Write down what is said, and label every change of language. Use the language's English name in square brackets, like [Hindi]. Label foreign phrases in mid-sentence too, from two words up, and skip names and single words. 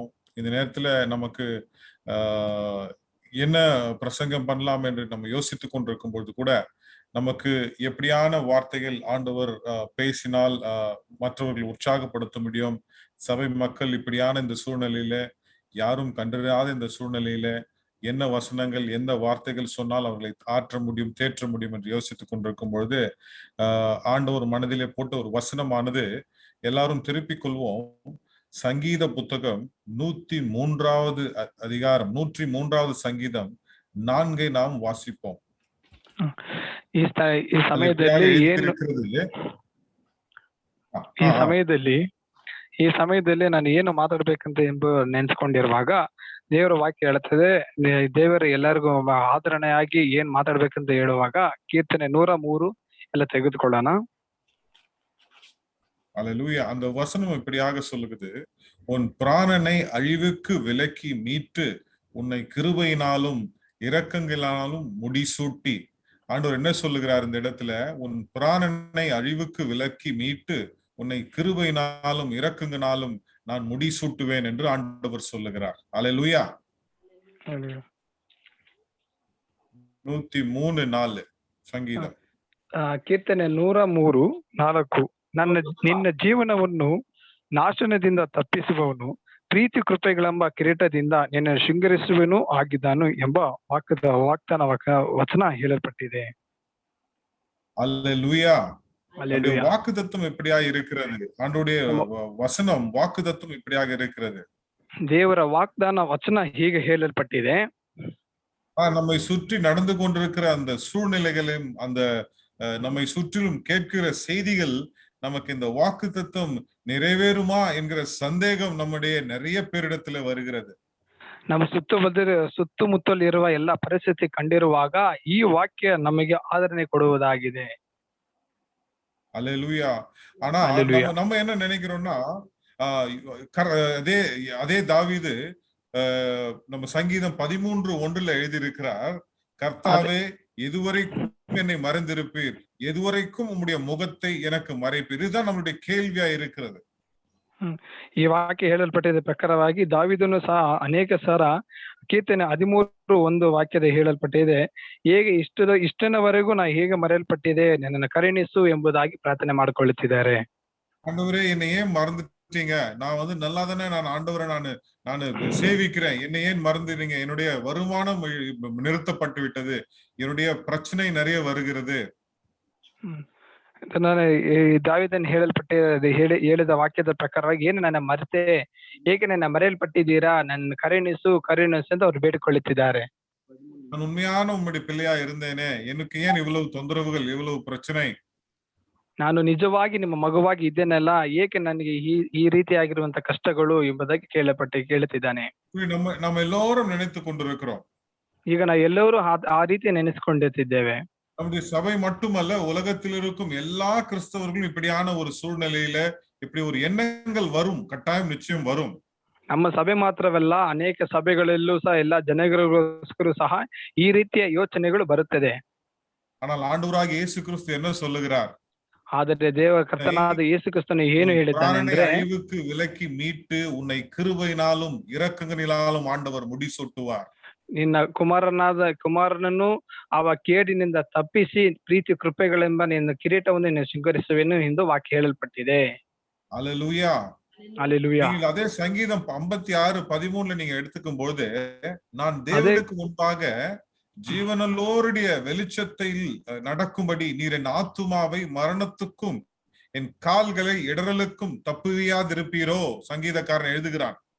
[Tamil] இந்த நேரத்துல நமக்கு என்ன பிரசங்கம் பண்ணலாம் என்று நம்ம யோசித்துக் கொண்டிருக்கும் பொழுது கூட நமக்கு எப்படியான வார்த்தைகள் ஆண்டவர் பேசினால் மற்றவர்கள் உற்சாகப்படுத்த முடியும், சபை மக்கள் இப்படியான இந்த சூழ்நிலையில, யாரும் கண்டறியாத இந்த சூழ்நிலையில என்ன வசனங்கள் எந்த வார்த்தைகள் சொன்னால் அவர்களை ஆற்ற முடியும், தேற்ற முடியும் என்று யோசித்துக் கொண்டிருக்கும் பொழுது ஆண்டவர் மனதிலே போட்ட ஒரு வசனமானது எல்லாரும் திருப்பிக் கொள்வோம். சங்கீத புத்தகம் 103வது அதிகாரம் 103வது சங்கீதம் 4 நாம் வாசிப்போம். [Kannada] ಈ ಸಮಯದಲ್ಲಿ ನಾನು ಏನು ಮಾತಾಡ್ಬೇಕಂತ ನೆನ್ಸ್ಕೊಂಡಿರುವಾಗ ದೇವರ ವಾಕ್ಯ ಹೇಳುತ್ತದೆ, ದೇವರ ಎಲ್ಲರಿಗೂ ಆದರಣೆಯಾಗಿ ಏನ್ ಮಾತಾಡ್ಬೇಕಂತ ಹೇಳುವಾಗ ಕೀರ್ತನೆ 103 ಎಲ್ಲ ತೆಗೆದುಕೊಳ್ಳೋಣ. [Tamil] அல்லேலூயா. அந்த வசனம் இப்படியாக சொல்லுகிறது, உன் பிராணனை அழிவுக்கு விலக்கி மீட்டு உன்னை கிருபையினாலும் இரக்கங்களாலும் முடிசூட்டி. ஆண்டவர் என்ன சொல்லுகிறார் இந்த இடத்துல? உன் பிராணனை அழிவுக்கு விலக்கி மீட்டு உன்னை கிருபையினாலும் இரக்கங்களாலும் நான் முடிசூட்டுவேன் என்று ஆண்டவர் சொல்லுகிறார். அல்லேலூயா. 103:4 சங்கீதம். [Kannada] ಕೀರ್ತನೆ 103:4. ನಿನ್ನ ಜೀವನವನ್ನು ನಾಶನದಿಂದ ತಪ್ಪಿಸುವವನು ಪ್ರೀತಿ ಕೃಪೆಗಳೆಂಬ ಕಿರೀಟದಿಂದ ನಿನ್ನ ಶೃಂಗರಿಸುವನು ಆಗಿದ್ದಾನು ಎಂಬ ವಾಗ್ದಾನ ವಚನ ಹೇಳಲ್ಪಟ್ಟಿದೆ. [Tamil] அல்லேலூயா. வாக்குத்தத்தம் எப்படியாக இருக்கிறது? ஆண்டவருடைய வசனம் வாக்குத்தத்தம் எப்படியாக இருக்கிறது? [Kannada] ದೇವರ ವಾಗ್ದಾನ ವಚನ ಹೀಗೆ ಹೇಳಲ್ಪಟ್ಟಿದೆ. [Tamil] நம்மை சுற்றி நடந்து கொண்டிருக்கிற அந்த சூழ்நிலைகளையும் அந்த நம்மை சுற்றிலும் கேட்கிற செய்திகள் நமக்கு இந்த வாக்குத்தத்தம் நிறைவேறுமா என்கிற சந்தேகம் நம்முடைய நிறைய பேரிடத்துல வருகிறது. [Kannada] ನಮ್ಮ ಸುತ್ತಮುತ್ತಲಿರುವ ಎಲ್ಲ ಪರಿಸ್ಥಿತಿ ಕಂಡಿರುವಾಗ ಈ ವಾಕ್ಯ ನಮಗೆ ಆದರಣೆ ಕೊಡುವುದಾಗಿದೆ. [Tamil] அல்லேலூயா. ஆனா நம்ம என்ன நினைக்கிறோம்னா, அதே தாவீது நம்ம சங்கீதம் 13:1 எழுதியிருக்கிறார், கர்த்தாவே எதுவரைக்கும் என்னை மறந்திருப்பீர், எதுவரைக்கும் உம்முடைய முகத்தை எனக்கு மறைப்பீர். இதுதான் நம்மளுடைய ಕೇಳ್ವಿயா இருக்கிறது. [Kannada] ಈ ವಾಕ್ಯ ಹೇಳಲ್ಪಟ್ಟಿದ ಪ್ರಕಾರವಾಗಿ ದಾವೀದನು ಸಹ ಅನೇಕ ಸಲ ಕೀರ್ತನೆ 13:1 ವಾಕ್ಯದ ಹೇಳಲ್ಪಟ್ಟಿದೆ, ಹೇಗೆ ಇಷ್ಟನವರೆಗೂ ನಾ ಹೇಗೆ ಮರೆಯಲ್ಪಟ್ಟಿದೆ, ನನ್ನನ್ನು ಕರುಣಿಸು ಎಂಬುದಾಗಿ ಪ್ರಾರ್ಥನೆ ಮಾಡಿಕೊಳ್ಳುತ್ತಿದ್ದಾರೆ. [Tamil] ஆண்டவரே, என்னை ஏன் மறந்துட்டீங்க? நான் வந்து நல்லா தானே நான் ஆண்டவரை நான் சேவிக்கிறேன், என்னை ஏன் மறந்துறீங்க? என்னுடைய வருமானம் நிறுத்தப்பட்டு விட்டது, என்னுடைய பிரச்சனை நிறைய வருகிறது. [Kannada] ದಾವೀದನು ಹೇಳಿದ ವಾಕ್ಯದ ಪ್ರಕಾರವಾಗಿ ಏನು ನನ್ನ ಮರೆತೆ, ಹೇಗೆ ನನ್ನ ಮರೆಯಲ್ಪಟ್ಟಿದ್ದೀರಾ, ನನ್ನ ಕರುಣಿಸು ಅಂತ ಅವ್ರು ಬೇಡಿಕೊಳ್ಳುತ್ತಿದ್ದಾರೆ. [Tamil] நான் உண்மையான உம்முடைய பிள்ளையா இருந்தேனே, எனக்கு ஏன் இவ்வளவு தொந்தரவுகள், இவ்வளவு பிரச்சனை? [Kannada] ನಾನು ನಿಜವಾಗಿ ನಿಮ್ಮ ಮಗುವಾಗಿ ಇದ್ದೇನಲ್ಲ, ಏಕೆ ನನಗೆ ಈ ರೀತಿಯಾಗಿರುವಂತ ಕಷ್ಟಗಳು ಎಂಬುದಾಗಿ ಕೇಳುತ್ತಿದ್ದಾನೆ. [Tamil] நம்ம எல்லோரும் நினைத்து கொண்டிருக்கிறோம். [Kannada] ಈಗ ನಾವು ಎಲ್ಲರೂ ಆ ರೀತಿ ನೆನೆಸ್ಕೊಂಡಿದ್ದೇವೆ. [Tamil] நம்முடைய சபை மட்டுமல்ல, உலகத்தில் இருக்கும் எல்லா கிறிஸ்தவர்களும் இப்படியான ஒரு சூழ்நிலையில இப்படி ஒரு எண்ணங்கள் வரும், கட்டாயம் நிச்சயம் வரும். [Kannada] ನಮ್ಮ ಸಭೆ ಮಾತ್ರವಲ್ಲ, ಅನೇಕ ಸಭೆಗಳಲ್ಲೂ ಸಹ ಎಲ್ಲ ಜನಗಳಿಗೋಸ್ಕರ ಸಹ ಈ ರೀತಿಯ ಯೋಚನೆಗಳು ಬರುತ್ತದೆ. [Tamil] ஆனால் ஆண்டவராகிய இயேசு கிறிஸ்து என்ன சொல்லுகிறார்? [Kannada] ಆದರೆ ಕರ್ತನಾದ ಯೇಸು ಕ್ರಿಸ್ತನು ಏನು ಹೇಳಿದ್ದಾನೆ ಅಂದ್ರೆ, [Tamil] அழிவுக்கு விலக்கி மீட்டு உன்னை கிருபையினாலும் இரக்கங்களினாலும் ஆண்டவர் முடிசூட்டுவார். [Kannada] ನಿನ್ನ ಕುಮಾರನನ್ನು ಅವ ಕೇಡಿನಿಂದ ತಪ್ಪಿಸಿ ಪ್ರೀತಿ ಕೃಪೆಗಳೆಂಬ ನಿನ್ನ ಕಿರೀಟವನ್ನು ನೀನು ಶೃಂಗರಿಸುವೆನು ಎಂದು ವಾಕ್ಯ ಹೇಳಲ್ಪಟ್ಟಿದೆ. [Tamil] அல்லேலூயா. அல்லேலூயா. நீங்கள் அதே சங்கீதம் 56:13 நீங்க எடுத்துக்கும் பொழுது, நான் தேவனுக்கு முன்பாக ஜீவனல்லோருடைய வெளிச்சத்தில் நடக்கும்படி நீர் என் ஆத்துமாவை மரணத்துக்கும் என் கால்களை இடறலுக்கும் தப்புவியாதிருப்பீரோ, சங்கீதக்காரன் எழுதுகிறான்.